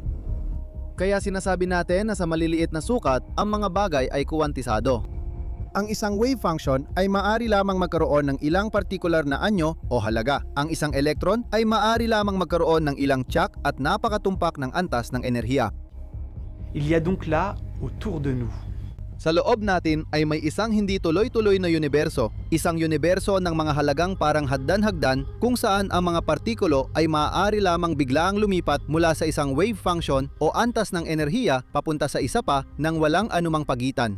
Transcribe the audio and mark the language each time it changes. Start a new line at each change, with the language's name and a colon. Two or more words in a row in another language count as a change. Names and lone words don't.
Filipino: Kaya sinasabi natin na sa maliliit na sukat, ang mga bagay ay kuwantisado. Ang isang
English: wave function
Filipino: ay maaari lamang magkaroon ng ilang partikular na anyo o halaga. Ang isang electron ay maaari lamang magkaroon ng ilang tiyak at napakatumpak ng antas ng enerhiya.
French: Il y a donc là, autour de nous,
Filipino: Sa loob natin ay may isang hindi tuloy-tuloy na universo, isang universo ng mga halagang parang hagdan-hagdan kung saan ang mga partikulo ay maaari lamang biglaang lumipat mula sa isang
English: wave function
Filipino: o antas ng enerhiya papunta sa isa pa nang walang anumang pagitan.